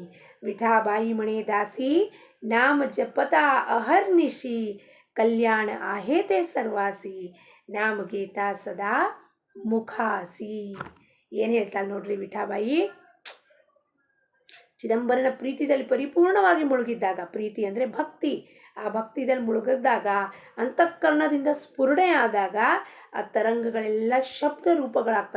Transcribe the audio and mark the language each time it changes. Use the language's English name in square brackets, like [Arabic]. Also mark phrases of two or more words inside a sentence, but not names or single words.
[Marathi] विठाबाई म्हणे दासी नाम जपता अहर्निशी कल्याण आहे ते सर्वासी नाम घेता सदा ಮುಖಾಸಿ. [Kannada] ಏನು ಹೇಳ್ತಾಳೆ ನೋಡ್ರಿ ವಿಠಾಬಾಯಿ. ಚಿದಂಬರನ ಪ್ರೀತಿಯಲ್ಲಿ ಪರಿಪೂರ್ಣವಾಗಿ ಮುಳುಗಿದ್ದಾಗ, ಪ್ರೀತಿ ಅಂದರೆ ಭಕ್ತಿ, ಆ ಭಕ್ತಿದಲ್ಲಿ ಮುಳುಗಿದಾಗ ಅಂತಃಕರಣದಿಂದ ಸ್ಫುರಣೆ ಆದಾಗ ಆ ತರಂಗಗಳೆಲ್ಲ ಶಬ್ದ ರೂಪಗಳಾಗ್ತಾರೆ.